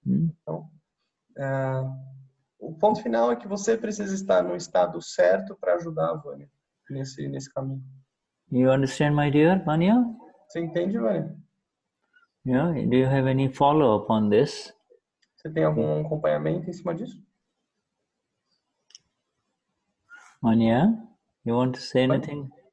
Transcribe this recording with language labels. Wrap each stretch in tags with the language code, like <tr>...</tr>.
<pt>Então, o ponto final é que você precisa estar no estado certo para ajudar a Vânia nesse caminho.</pt> <en>You understand, my dear Vanya?</en> <pt>Você entende, Vânia?</pt> <en>Yeah. Do you have any follow-up on this?</en> <pt>Você tem algum acompanhamento em cima disso?</pt> <en>Vanya, you want to say anything?</en>